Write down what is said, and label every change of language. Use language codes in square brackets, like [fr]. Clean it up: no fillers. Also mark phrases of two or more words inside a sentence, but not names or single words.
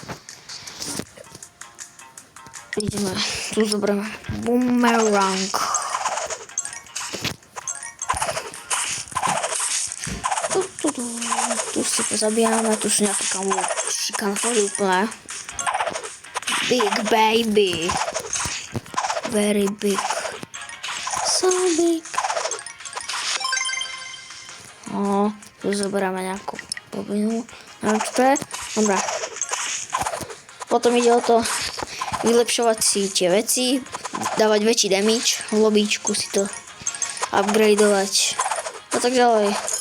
[sk] Ideme, tu zoberieme Boomerang. Tu si pozabijame, tu sú nejaké šikanfory úplne. [en] Big baby. Very big. So big. [sk] No, tu zoberieme nejakú bobinu. Neviem, čo to je. Dobre. Potom ide o to vylepšovať si tie veci, dávať väčší damage, v lobíčku si to upgradeovať a tak ďalej.